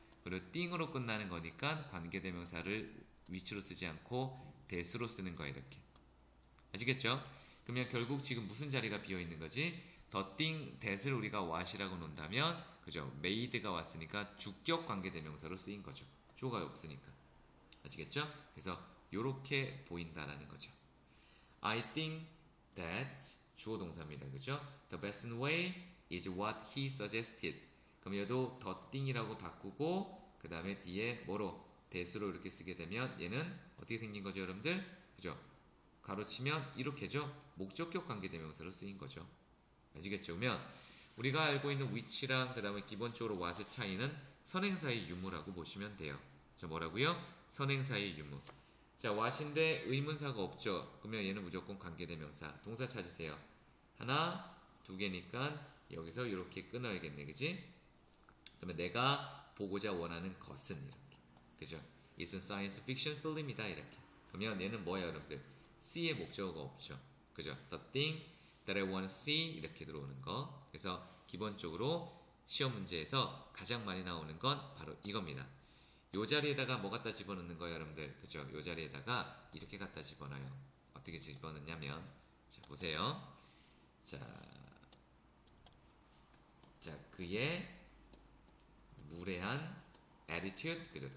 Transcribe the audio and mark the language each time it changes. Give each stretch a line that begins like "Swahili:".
Korean: 그리고 thing으로 끝나는 거니까 관계대명사를 위치로 쓰지 않고 대수로 쓰는 거예요. 이렇게. 아시겠죠? 그러면 결국 지금 무슨 자리가 비어있는 거지? the thing, that을 우리가 what이라고 놓는다면 그죠? made가 왔으니까 주격 관계대명사로 쓰인 거죠. 주어가 없으니까. 아시겠죠? 그래서 요렇게 보인다라는 거죠.
English: I think that
Korean: 주어 동사입니다. 그죠?
English: The best way is what he suggested.
Korean: 그럼 얘도 the thing이라고 바꾸고 그 다음에 뒤에 뭐로? 대수로 이렇게 쓰게 되면 얘는 어떻게 생긴 거죠, 여러분들? 그죠? 가로치면 이렇게죠? 목적격 관계대명사로 쓰인 거죠. 아시겠죠? 그러면 우리가 알고 있는 위치랑 그 다음에 기본적으로 what의 차이는 선행사의 유무라고 보시면 돼요. 자, 뭐라고요? 선행사의 유무. 자, what인데 의문사가 없죠. 그러면 얘는 무조건 관계대명사. 동사 찾으세요. 하나, 2개니까 여기서 이렇게 끊어야겠네. 그지? 그다음에 내가 보고자 원하는 것은 이렇게.
English: 그죠? It's a science fiction film이다.
Korean: 이렇게. 그러면 얘는 뭐예요, 여러분들? C의 목적어가 없죠. 그죠?
English: The thing that I want to see
Korean: 이렇게 들어오는 거. 그래서 기본적으로 시험 문제에서 가장 많이 나오는 건 바로 이겁니다. 요 자리에다가 뭐 갖다 집어넣는 거예요, 여러분들? 그죠? 요 자리에다가 이렇게 갖다 집어넣어요. 어떻게 집어넣냐면, 자, 보세요. 자, 그의 무례한 attitude, 그죠?